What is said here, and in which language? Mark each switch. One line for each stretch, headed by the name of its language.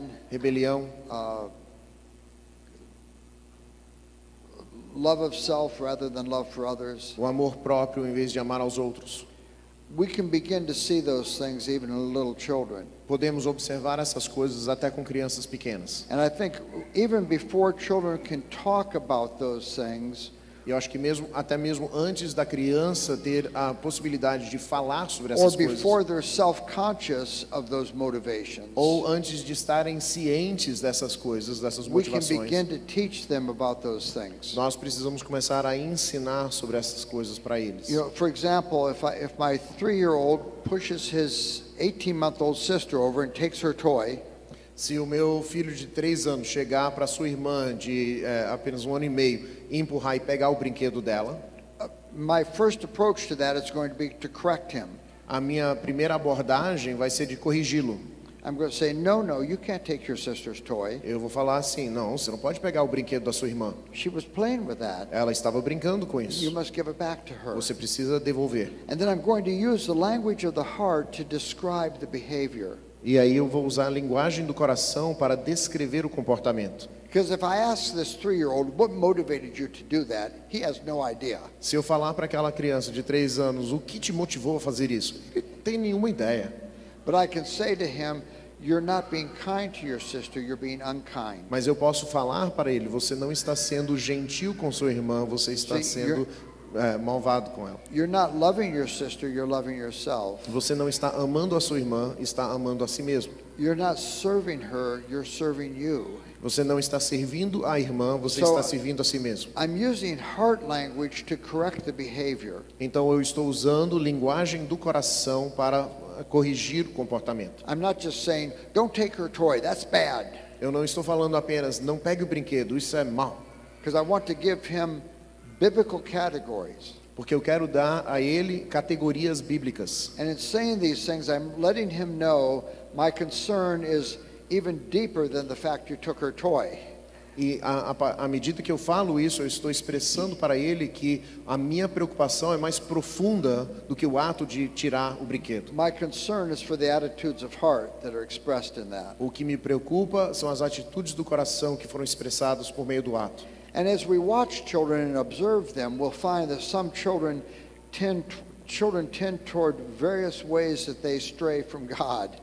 English: rebelião, love of self rather than love for others.
Portuguese: O amor próprio em vez de amar aos outros.
English: We can begin to see those things even in little children.
Portuguese: Podemos observar essas coisas até com crianças pequenas.
English: And I think even before children can talk about those things,
Portuguese: E eu acho que até mesmo antes da criança ter a possibilidade de falar sobre essas coisas,
English: before they're self-conscious of those motivations,
Portuguese: ou antes de estarem cientes dessas coisas, dessas motivações,
English: we can begin to teach them about those things.
Portuguese: Nós precisamos começar a ensinar sobre essas coisas para eles.
English: You know, for example, if my 3-year-old pushes his 18-month-old sister over and takes her toy,
Portuguese: se o meu filho de 3 anos chegar para sua irmã de apenas 1 ano e meio e empurrar e pegar o brinquedo dela,
English: my first approach to that is going to be to correct him.
Portuguese: A minha primeira abordagem vai ser de corrigi-lo.
English: I'm going to say, no, you can't take your sister's toy.
Portuguese: Eu vou falar assim, não, você não pode pegar o brinquedo da sua irmã.
English: She was playing with that.
Portuguese: Ela estava brincando com isso.
English: You must give it back to her.
Portuguese: Você precisa devolver.
English: And then I'm going to use the language of the heart to describe the behavior.
Portuguese: E aí eu vou usar a linguagem do coração para descrever o comportamento.
English: Because if I ask this 3-year-old, what motivated you to do that? He has no idea.
Portuguese: Se eu falar para aquela criança de 3 anos, o que te motivou a fazer isso? Ele não tem nenhuma ideia.
English: But I can say to him, you're not being kind to your sister, you're being unkind.
Portuguese: Mas eu posso falar para ele: você não está sendo gentil com sua irmã, você está sendo malvado com ela.
English: You're not loving your sister, you're loving yourself.
Portuguese: Você não está amando a sua irmã, está amando a si mesmo.
English: You're not serving her, you're serving you.
Portuguese: Você não está servindo a irmã, você está servindo a si mesmo.
English: I'm using heart language to correct the behavior.
Portuguese: Então eu estou usando linguagem do coração para corrigir o comportamento.
English: I'm not just saying, don't take her toy, that's bad.
Portuguese: Eu não estou falando apenas, não pegue o brinquedo, isso é mal.
English: Because I want to give him biblical categories.
Portuguese: Porque eu quero dar a ele categorias bíblicas.
English: And in saying these things, I'm letting him know my concern is even deeper than the fact you took her toy.
Portuguese: E à medida que eu falo isso, eu estou expressando para ele que a minha preocupação é mais profunda do que o ato de tirar o brinquedo.
English: My concern is for the attitudes of heart that are expressed in that.
Portuguese: O que me preocupa são as atitudes do coração que foram expressadas por meio do ato.
English: And as we watch children and observe them, we'll find that some children tend toward various ways that they stray from God.